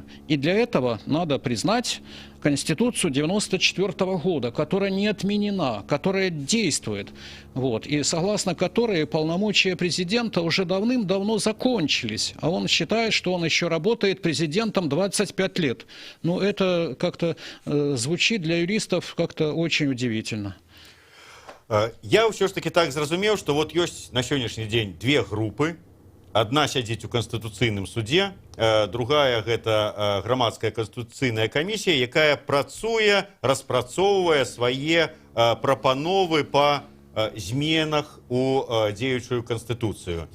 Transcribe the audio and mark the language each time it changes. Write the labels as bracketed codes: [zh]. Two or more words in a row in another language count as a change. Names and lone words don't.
[ru] И для этого надо признать Конституцию 1994 года, которая не отменена, которая действует, вот, и согласно которой полномочия президента уже давным-давно закончились, а он считает, что он еще работает президентом 25 лет. Ну, это как-то звучит для юристов как-то очень удивительно. [be] Я ўсё ж таки так зразумеў, што вот ёсць на сённяшні дзень две групы. Адна сядзіць у Канстытуцыйным судзе, другая гэта грамадская канстытуцыйная камісія, якая працуе, распрацоўвае свае прапановы па зменах у дзеючую Канстытуцыю.